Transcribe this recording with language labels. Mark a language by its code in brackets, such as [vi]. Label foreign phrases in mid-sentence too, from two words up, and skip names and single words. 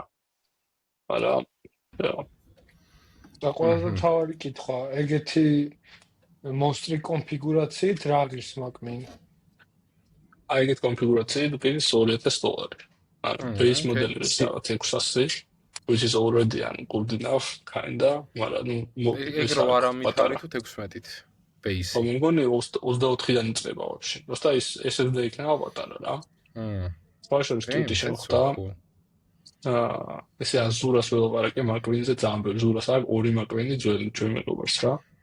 [ka] მაგრამ და ყველაზე თავი კითხვა, ეგეთი მონსტრი კონფიგურაციით რა ღირს მაკმინი? აი ეგეთ კონფიგურაციით გირის $2,000. ანუ base მოდელი რაღაც 600, [en] which is already good enough kinda, [ka] მაგრამ ეგ რო არ ამიტარი თუ 16-ით base. მე მგონი 24-დან იწყება ვაფშე. просто ის SSD იქნება პატარა რა. სპეციალურად კიტი შეხვდა. ესე აზურას ველაპარაკე მაკმინზე ძალიან ბევრი ზურას აქვს, 2 მაკმინი ძველი ჩვენ მეგობარს რა.